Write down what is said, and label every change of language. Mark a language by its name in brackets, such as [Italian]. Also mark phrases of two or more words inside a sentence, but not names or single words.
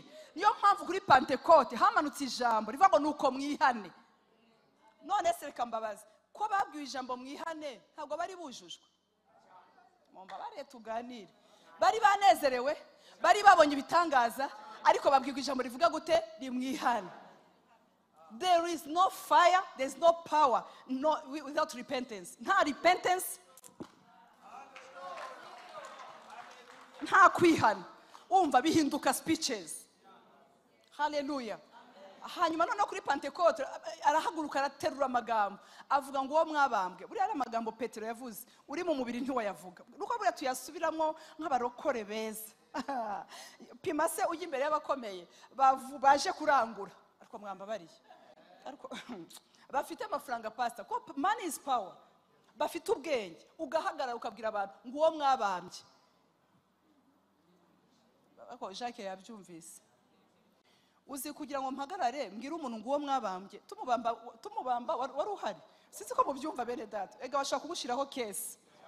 [Kinyarwanda] Niyo mpamvu kuri Pentecote hamanutse ijambo rivuga ngo nuko mwihane. None se reka mbabaze, ko babwiwe ijambo mwihane ntabwo bari bujujwe? Mumbabare tuganire. Bari banezerewe, bari babonye ibitangaza, ariko babwiwe ijambo rivuga gute? Rimwihane. [English] There is no fire, there is no power without repentance. [Kinyarwanda] Nta repentance, nta kwihana. Umva bihinduka speeches. Haleluya. hanyuma noneho kuri Pentekote arahaguruka araterura amagambo avuga ngo uwo mwabambwe. Buriya ari amagambo Petero yavuze, uri mu mubiri ntiwayavuga. Nuko buriya tuyasubiramo nk'abarokore beza. Pima se ujya imbere y'abakomeye baje kurangura, ariko mwambabariye, ariko bafite amafaranga pastor, ko [English] money is power, [Kinyarwanda] bafite ubwenge, ugahagarara ukabwira abantu ngo uwo mwabambye. Ako Jacques yabyumvise. Uzi kugira ngo mpagarare mbwira umuntu ngo uwo mwabambye, tumubamba wari uhari. Sinzi ko mubyumva bene data, ega bashaka kugushiraho case.